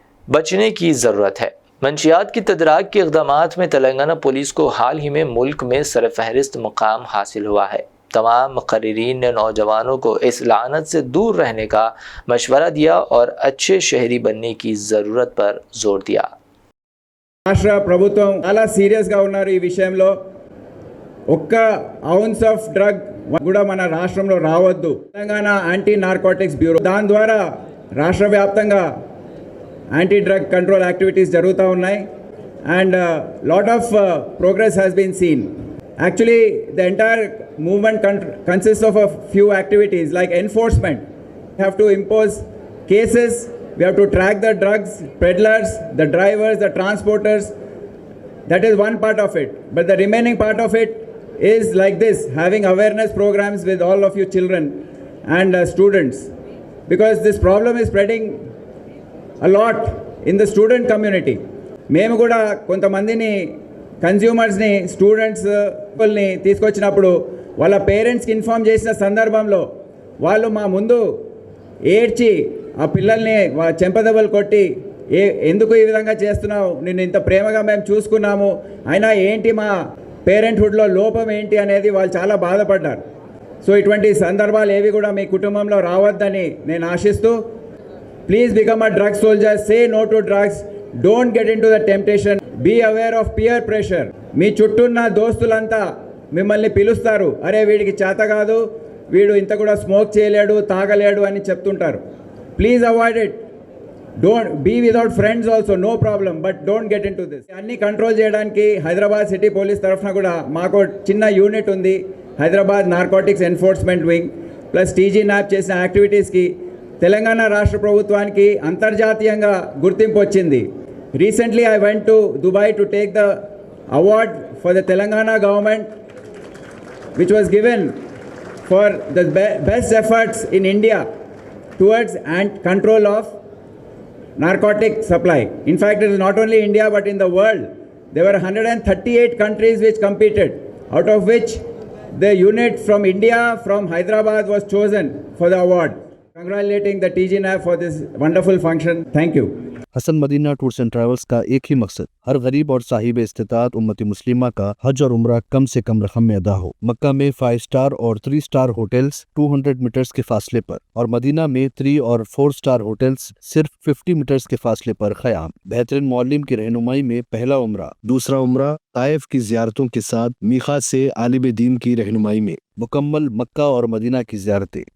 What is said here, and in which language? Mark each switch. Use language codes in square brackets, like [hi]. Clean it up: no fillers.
[ur] بچنے کی ضرورت ہے۔ منشیات کی تدارک کے اقدامات میں تلنگانہ پولیس کو حال ہی میں ملک میں سرفہرست مقام حاصل ہوا ہے۔ تمام مقررین نے نوجوانوں کو اس لعنت سے دور رہنے کا مشورہ دیا اور اچھے شہری بننے کی ضرورت پر زور دیا۔ [te] రాష్ట్ర ప్రభుత్వం చాలా సీరియస్గా ఉన్నారు ఈ విషయంలో. ఒక్క [en] ounce of drug [te] కూడా మన రాష్ట్రంలో రావద్దు. తెలంగాణ యాంటీ నార్కోటిక్స్ బ్యూరో దాని ద్వారా రాష్ట్ర వ్యాప్తంగా యాంటీ డ్రగ్ కంట్రోల్ యాక్టివిటీస్ జరుగుతూ ఉన్నాయి. [en] And lot of progress has been seen. Actually, the entire movement consists of a few activities like enforcement. We have to impose cases, we have to track the drugs, peddlers, the drivers, the transporters. That is one part of it. But the remaining part of it is like this, having awareness programs with all of you children and students. Because this problem is spreading a lot in the student community. [te] మేము కూడా కొంతమందిని కన్జ్యూమర్స్ని, స్టూడెంట్స్ని తీసుకొచ్చినప్పుడు వాళ్ళ పేరెంట్స్కి inform చేసిన సందర్భంలో వాళ్ళు మా ముందు ఏడ్చి ఆ పిల్లల్ని చెంపదెబ్బలు కొట్టి, ఎందుకు ఈ విధంగా చేస్తున్నావు, నిన్ను ఇంత ప్రేమగా మేము చూసుకున్నాము, అయినా ఏంటి మా పేరెంట్హుడ్లో లోపం ఏంటి అనేది వాళ్ళు చాలా బాధపడ్డారు. సో ఇటువంటి సందర్భాలు ఏవి కూడా మీ కుటుంబంలో రావద్దని నేను ఆశిస్తూ, [en] Please become a drug soldier, say no to drugs, don't get in to the temptation, be aware of peer pressure. [te] మీ చుట్టూన్న దోస్తులంతా మిమ్మల్ని పిలుస్తారు, అరే వీడికి చేత కాదు, వీడు ఇంత కూడా స్మోక్ చేయలేడు, తాగలేడు అని చెప్తుంటారు. [en] Please avoid it. Don't be without friends also, no problem, but don't get in to this. [te] అన్ని కంట్రోల్ చేయడానికి హైదరాబాద్ సిటీ పోలీస్ తరఫున కూడా మాకు చిన్న యూనిట్ ఉంది, Hyderabad narcotics enforcement wing plus TG nap చేసిన యాక్టివిటీస్కి తెలంగాణ రాష్ట్ర ప్రభుత్వానికి అంతర్జాతీయంగా గుర్తింపు వచ్చింది. [en] Recently I went to Dubai to take the award for the Telangana government, which was given for the best efforts in India towards and control of narcotic supply. In fact, it is not only India but in the world. There were 138 countries which competed, out of which the unit from India, from Hyderabad, was chosen for the award. Congratulating the TGNAP for this wonderful function. Thank you. [ur] Hasan Medina tours and travels کا ایک ہی مقصد، ہر غریب اور صاحب استطاعت امت مسلمہ کا حج اور عمرہ کم سے کم رقم میں ادا ہو۔ مکہ میں 5 سٹار اور 3 سٹار ہوٹلز 200 میٹرز کے فاصلے پر، اور مدینہ میں 3 اور 4 سٹار ہوٹلز صرف 50 میٹرز کے فاصلے پر قیام۔ بہترین معلم کی رہنمائی میں پہلا عمرہ، دوسرا عمرہ طائف کی زیارتوں کے ساتھ میقات سے عالم دین کی رہنمائی میں مکمل مکہ اور مدینہ کی زیارتیں،